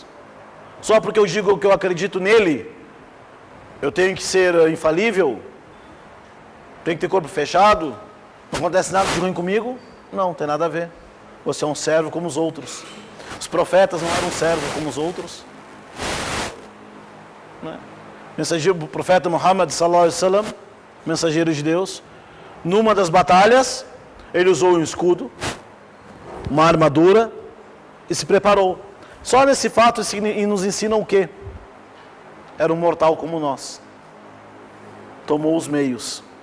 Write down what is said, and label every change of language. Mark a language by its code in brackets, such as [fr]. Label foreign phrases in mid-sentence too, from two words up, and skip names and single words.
[pt] Só porque eu digo que eu acredito nele, eu tenho que ser infalível? Tenho que ter corpo fechado? Não acontece nada de ruim comigo? Não, tem nada a ver. Você é um servo como os outros. Os profetas não eram servos como os outros. Né? O profeta Muhammad [ar] صلى الله عليه وسلم, [pt] mensageiro de Deus, numa das batalhas, ele usou um escudo, uma armadura e se preparou. Só nesse fato nos ensina o quê? Era um mortal como nós. Tomou os meios.